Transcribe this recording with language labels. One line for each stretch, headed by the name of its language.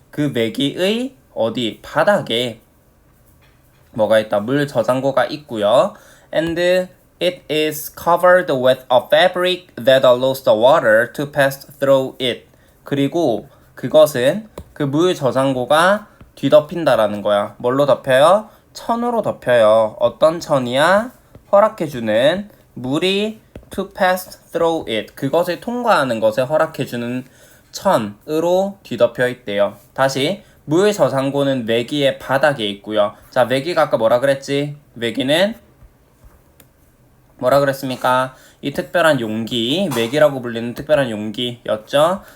Korean: 그 vegi의 어디 바닥에 뭐가 있다? 물 저장고가 있고요.
English: and it is covered with a fabric that allows the water to pass through it.
Korean: 그리고 그것은 그 물 저장고가 뒤덮인다라는 거야. 뭘로 덮여요? 천으로 덮여요. 어떤 천이야? 허락해주는 물이
English: to pass through it.
Korean: 그것을 통과하는 것을 허락해주는 천으로 뒤덮여 있대요. 다시 물 저장고는 외기의 바닥에 있고요. 자, 외기가 아까 뭐라 그랬지? 외기는 뭐라 그랬습니까? 이 특별한 용기, 외기라고 불리는 특별한 용기였죠.